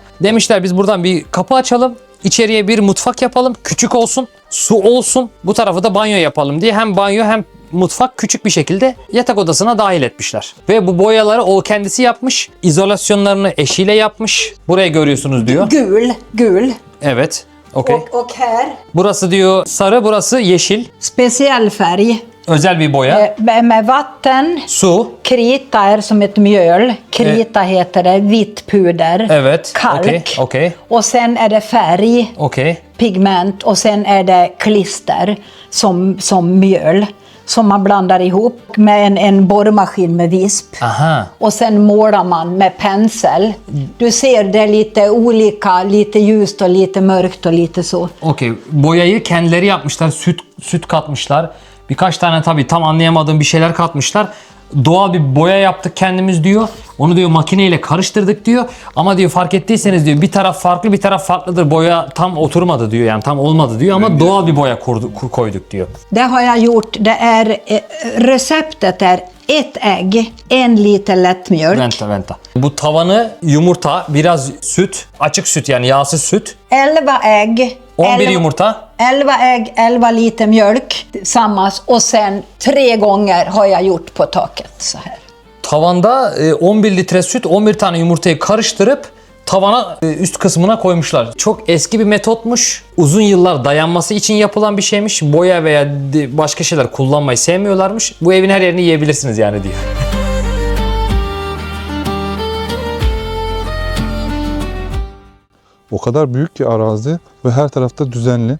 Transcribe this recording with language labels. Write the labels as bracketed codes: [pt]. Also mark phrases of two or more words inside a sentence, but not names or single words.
[tr] Demişler biz buradan bir kapı açalım. İçeriye bir mutfak yapalım. Küçük olsun. Su olsun. Bu tarafı da banyo yapalım diye hem banyo hem mutfak küçük bir şekilde yatak odasına dahil etmişler. Ve bu boyaları o kendisi yapmış. İzolasyonlarını eşiyle yapmış. Burayı görüyorsunuz diyor. Gul. Evet. Okey. [sv] Och här, [tr] Burası diyor sarı, burası yeşil. [sv] speciell färg. [tr] Özel bir boya. [sv] Med vatten, [tr] Su. [sv] krita är som ett mjöl. Krita heter det, vitt puder. [tr] Evet. Kalk. Okey. [sv] Och sen är det färg, [tr] Okey. [sv] pigment och sen är det klister som mjöl. Som man blandar ihop med en borrmaskin med visp. Aha. Och sen målar man med pensel. Du ser det är lite olika, lite ljust och lite mörkt och lite så. [tr] Okey. Boyayı kendileri yapmışlar. Süt katmışlar. Birkaç tane tabii tam anlayamadığım bir şeyler katmışlar. Doğal bir boya yaptık kendimiz diyor. Onu diyor makineyle karıştırdık diyor. Ama diyor fark ettiyseniz diyor bir taraf farklı bir taraf farklıdır. Boya tam oturmadı diyor. Yani tam olmadı diyor ama doğal bir boya koyduk diyor. [sv] Det har jag gjort. Det är receptet är ett ägg, 1 liter lättmjölk, Venta. [tr] Bu tavanı yumurta, biraz süt, açık süt yani yağsız süt, [sv] 11 ägg, [tr] 11 yumurta, [sv] 11 ägg, 11 liter mjölk tillsammans och sen 3 gånger har jag gjort på taket så här. [tr] tavanda 11 litre süt, 11 tane yumurtayı karıştırıp tavana üst kısmına koymuşlar. Çok eski bir metotmuş. Uzun yıllar dayanması için yapılan bir şeymiş. Boya veya başka şeyler kullanmayı sevmiyorlarmış. Bu evin her yerini yiyebilirsiniz yani diyor. O kadar büyük ki arazi ve her tarafta düzenli.